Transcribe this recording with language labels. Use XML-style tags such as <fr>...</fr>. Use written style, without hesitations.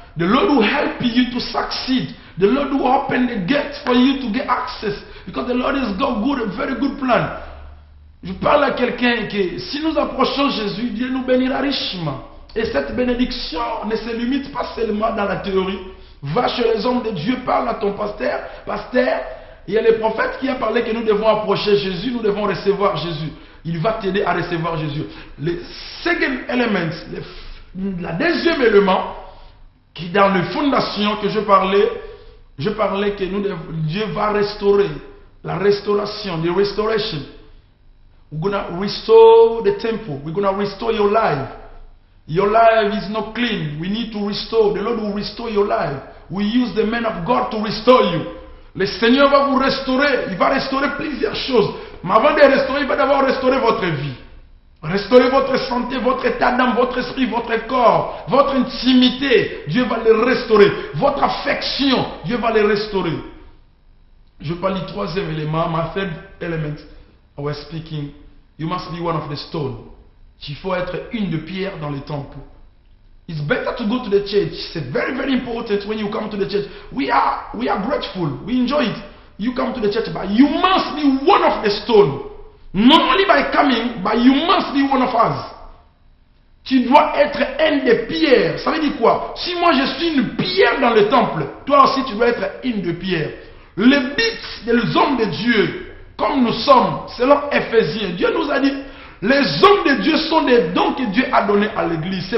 <en>The Lord will help you to succeed. The Lord will open the gate for you to get access. Because the Lord has got a very good plan.</en> <fr>Je parle à quelqu'un que si nous approchons Jésus, Dieu nous bénira richement. Et cette bénédiction ne se limite pas seulement dans la théorie. Va chez les hommes de Dieu, parle à ton pasteur. Pasteur, il y a le prophète qui a parlé que nous devons approcher Jésus, nous devons recevoir Jésus. Il va t'aider à recevoir Jésus. Le second element, le deuxième élément, qui dans les fondations que je parlais que Dieu va restaurer. La restauration,</fr> <en>the restoration. We're going to restore the temple. We're going to restore your life. Your life is not clean. We need to restore. The Lord will restore your life. We use the man of God to restore you.</en> <fr>Le Seigneur va vous restaurer. Il va restaurer plusieurs choses. Mais avant de restaurer, il va d'abord restaurer votre vie. Restaurer votre santé, votre état d'âme, votre esprit, votre corps, votre intimité. Dieu va le restaurer. Votre affection, Dieu va le restaurer. Je parle du troisième élément,</fr> <en>my third element. I was speaking. You must be one of the stone.</en> <fr>Il faut être une de pierre dans le temple.</fr> <en>It's better to go to the church. It's very, very important when you come to the church. We are grateful. We enjoy it. You come to the church, but you must be one of the stone. Not only by coming, but you must be one of us.</en> <fr>Tu dois être une des pierres. Ça veut dire quoi? Si moi je suis une pierre dans le temple, toi aussi tu dois être une de pierre. Le but des hommes de Dieu, comme nous sommes, selon Éphésiens, Dieu nous a dit, les hommes de Dieu sont des dons que Dieu a donnés à l'église.</fr>